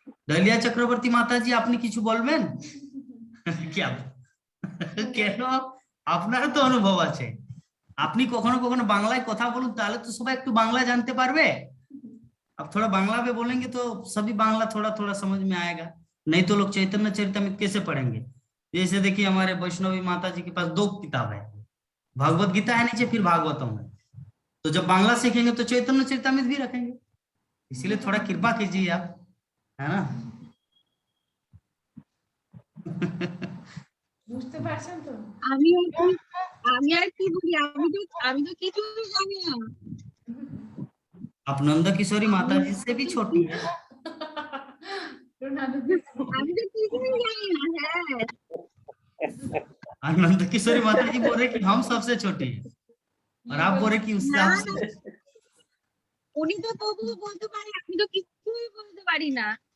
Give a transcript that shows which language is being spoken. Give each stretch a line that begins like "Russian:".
Bangla: दलिया चक्रवर्ती माता जी আপনি কিছু বলবেন?
Hindi: क्या
Bangla: কেন? আপনার তো অনুভব আছে, আপনি কখনো কখনো বাংলায় কথা বলুন, তাহলে তো সবাই একটু বাংলা জানতে পারবে।
Hindi: अब थोड़ा बांग्ला में बोलेंगे तो सभी बांग्ला थोड़ा थोड़ा समझ में आएगा, नहीं तो लोग चैतन्य चरितामृत कैसे पढ़ेंगे। जैसे देखिए हमारे वैष्णवी माता जी के पास 2 किताब है, भगवत गीता है नीचे, फिर भागवतम है। तो जब बांग्ला सीखेंगे तो चैतन्य चरितामृत भी रखेंगे। इसीलिए थोड़ा कृपा कीजिए आप, है ना।
Bangla: বুঝতে পারছেন তো? আমি আর কি বলি, আমি তো কিছুই জানি না।
Hindi: आप नंद किशोरी माता जी से भी छोटी है।
Bangla: আমি তো কিছুই জানি না।
Hindi: और नंद किशोरी माता जी बोल रहे कि हम सबसे छोटे हैं, और आप बोल रहे कि उससे आपसे।
Bangla: উনি তো তবুও বলতে পারে, আমি তো কিছুই বলতে পারি না।